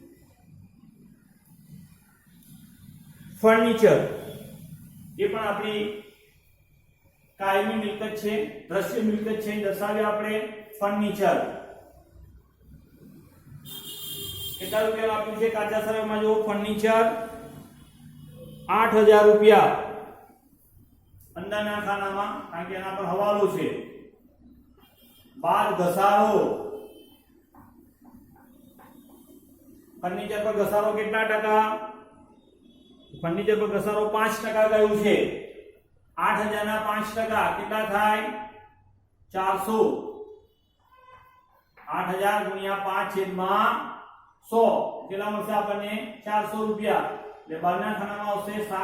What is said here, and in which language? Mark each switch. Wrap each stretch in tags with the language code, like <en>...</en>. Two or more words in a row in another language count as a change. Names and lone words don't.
<gu>ફર્નિચર એ પણ આપણી કાયમી મિલકત છે દ્રશ્ય મિલકત છે દર્શાવ્યા આપણે ફર્નિચર કેટલા રૂપિયા આપ્યું છે કાચા સરવૈયામાં જો ફર્નિચર 8000 રૂપિયા અંદરના ખાનામાં કારણ કે એના પર હવાલો છે બાદ ઘસારો ફર્નિચર પર ઘસારો કેટલા ટકા ફર્નિચર પર ઘસારો 5% ગયું છે 8000 ના 5% કેટલા થાય 400 8000 ગુણ્યા 5 છેદમાં 100 કેટલા મળશે આપણને 400 રૂપિયા એટલે બારના ખાનામાં આવશે</gu>